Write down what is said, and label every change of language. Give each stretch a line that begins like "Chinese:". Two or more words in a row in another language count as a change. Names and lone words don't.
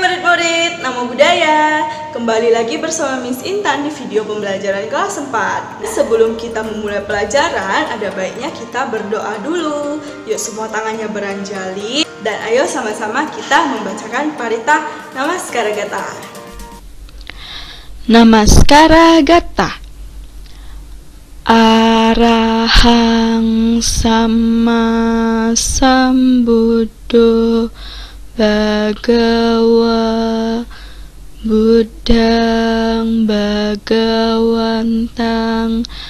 Indonesian: murid-murid,
Pali: nama budaya.
Indonesian: Kembali lagi bersama Miss Intan di video pembelajaran kelas 4. Sebelum kita memulai pelajaran, ada baiknya kita berdoa dulu. Yuk semua tangannya beranjali. Dan ayo sama-sama kita membacakan parita Namaskara Gata. Namaskara Gata.
Pali: Arahang sama sambuddho Bhagawa Buddhang Bhagawantang